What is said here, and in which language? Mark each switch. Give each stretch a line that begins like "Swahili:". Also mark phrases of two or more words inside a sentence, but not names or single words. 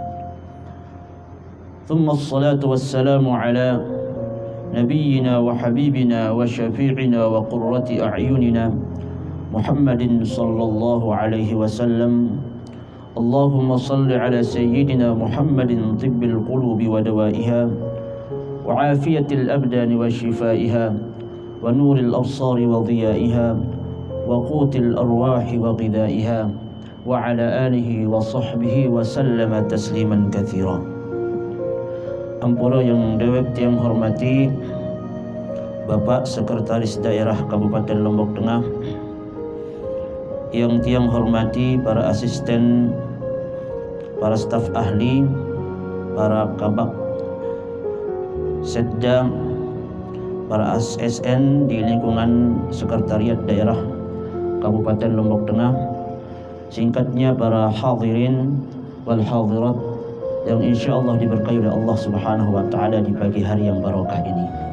Arabic: ثم الصلاة والسلام على نبينا وحبيبنا وشفيعنا وقرة أعيننا محمد صلى الله عليه وسلم. اللهم صل على سيدنا محمد طب القلوب ودوائها وعافية الأبدان وشفائها ونور الأبصار وضيائها وقوت الأرواح وغذائها وعلى آله وصحبه وسلم تسليما كثيرا.
Indonesian: Ampura yang dewek tiang hormati Bapak Sekretaris Daerah Kabupaten Lombok Tengah, yang tiang hormati para asisten, para staf ahli, para kabak Setda, para ASN di lingkungan Sekretariat Daerah Kabupaten Lombok Tengah, singkatnya para
Arabic: حاضرين والحاضرات
Indonesian: yang insyaallah diberkahi oleh Allah
Arabic: سبحانه وتعالى
Indonesian: di pagi hari yang barokah ini.